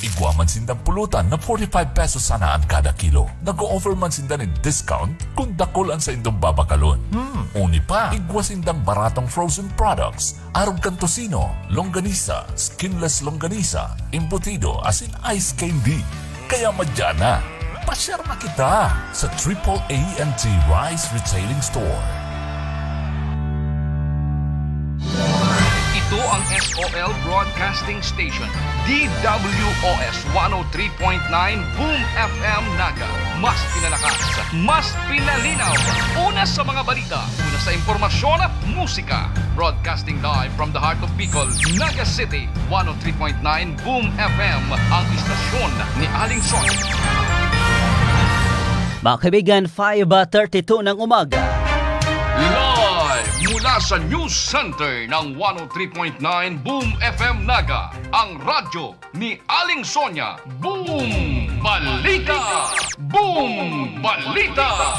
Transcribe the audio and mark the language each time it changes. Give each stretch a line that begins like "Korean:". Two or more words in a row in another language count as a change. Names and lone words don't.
Bikol: Igwaman sindang pulutan na 45 pesos sanaan kada kilo. Nag-o-offer man sindan ng discount kung dakulan sa indong babakalon. Uni pa, igwasindang baratong
English: frozen products,
Bikol: arog kan tocino, longganisa, skinless longganisa, embutido asin ice candy. Kaya madyan na. Pasyar na kita sa AAA&T Rice Retailing Store.
Filipino: Ito ang SOL Broadcasting Station, DWOS 103.9 Boom FM Naga. Mas pinalakas, mas pinalinaw. Una sa mga balita, una sa impormasyon at musika.
English: Broadcasting live from the heart of Bicol, Naga City, 103.9 Boom FM,
Filipino: ang istasyon ni Aling Son. Mga kaibigan, 5:32 ng umaga. Live mula sa News Center ng 103.9 Boom FM Naga, ang radyo ni Aling Sonia. Boom Balita! Boom Balita!